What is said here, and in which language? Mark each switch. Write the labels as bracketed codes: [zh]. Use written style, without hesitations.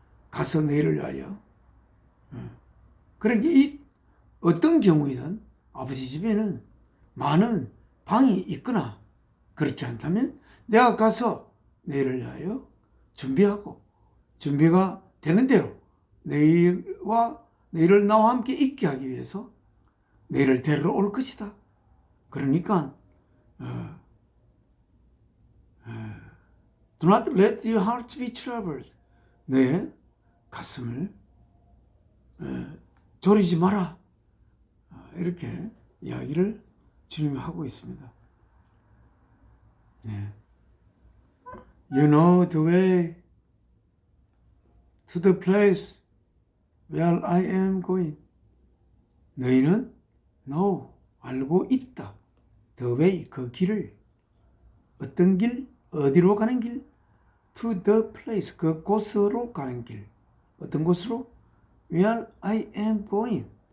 [ko] 가서 너희를 위하여. 그러니까 이 어떤 경우이든 아버지 집에는 많은 방이 있거나, 그렇지 않다면 내가 가서 너희를 위하여 준비하고, 준비가 되는 대로 너희를 나와 함께 있게 하기 위해서 너희를 데리러 올 것이다. 그러니까 [en] Do not let your heart be troubled. [ko] 너의 가슴을 졸이지 마라. 이렇게 이야기를 주님이 하고 있습니다. 네. [en] You know the way to the place where I am going. [ko] 너희는 know, 알고 있다. [en] The way, [ko] 그 길을. 어떤 길? 어디로 가는 길? [en] To the place, [ko] 그 곳으로 가는 길. 어떤 곳으로? [en] Where I am going.